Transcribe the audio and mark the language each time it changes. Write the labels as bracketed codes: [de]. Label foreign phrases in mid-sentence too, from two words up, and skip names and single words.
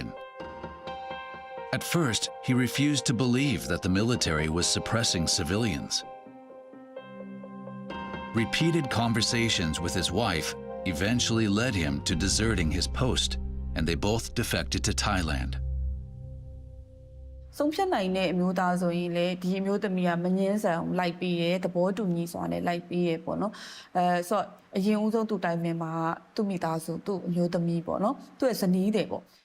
[en] At first, he refused to believe that the military was suppressing civilians. Repeated conversations with his wife eventually led him to deserting his post, and they both defected to Thailand. [my] ဆုံးဖြတ်နိုင်တဲ့အမျိုးသားဆိုရင်လေဒီအမျိုးသမီးကမငင်းဆန်လိုက်ပြီးရဲသဘောတူညီစွာနဲ့လိုက်ပြီးရဲပေါ့နော်ဆိုတော့အရင်ဦးဆုံးသူတိုင်ပင်မှာသူ့မိသားစုသူ့အမျိုးသမီးပေါ့နော်သူ့ရဲ့ဇနီးတယ်ပေါ့